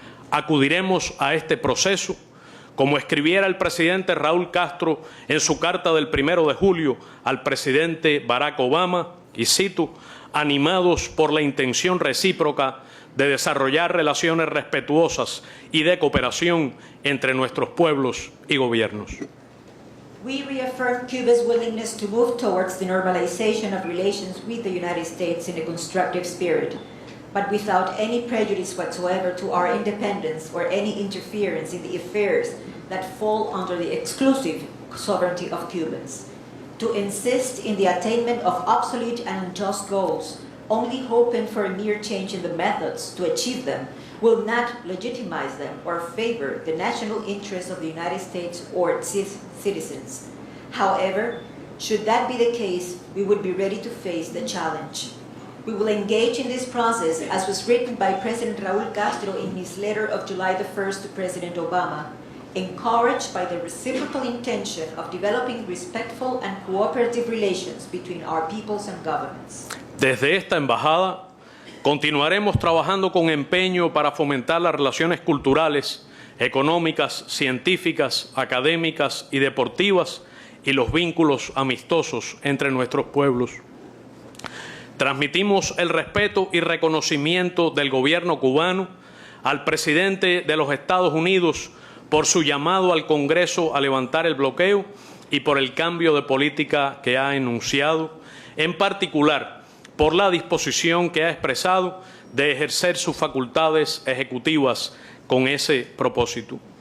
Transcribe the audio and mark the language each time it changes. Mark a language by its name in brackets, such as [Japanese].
[Spanish] Acudiremos a este proceso, como escribiera el presidente Raúl Castro en su carta del 1 de julio al presidente Barack Obama, y cito, animados por la intención recíproca de desarrollar relaciones respetuosas y de cooperación entre nuestros pueblos y gobiernos. [English] We reaffirm Cuba's willingness to move towards the normalization of relations with the United States in a constructive spirit, but without any prejudice whatsoever to our independence or any interference in the affairs that fall under the exclusive sovereignty of Cubans. To insist in the attainment of obsolete and unjust goals, only hoping for a mere change in the methods to achieve them, will not legitimize them or favor the national interests of the United States or its citizens. However, should that be the case, we would be ready to face the challenge. We will engage in this process, as was written by President Raúl Castro in his letter of July the 1st to President Obama, encouraged by the reciprocal intention of developing respectful and cooperative relations between our peoples and governments. [Spanish] Desde esta embajada, continuaremos trabajando con empeño para fomentar las relaciones culturales, económicas, científicas, académicas y deportivas y los vínculos amistosos entre nuestros pueblos. Transmitimos el respeto y reconocimiento del gobierno cubano al presidente de los Estados Unidos por su llamado al Congreso a levantar el bloqueo y por el cambio de política que ha enunciado, en particular por la disposición que ha expresado de ejercer sus facultades ejecutivas con ese propósito.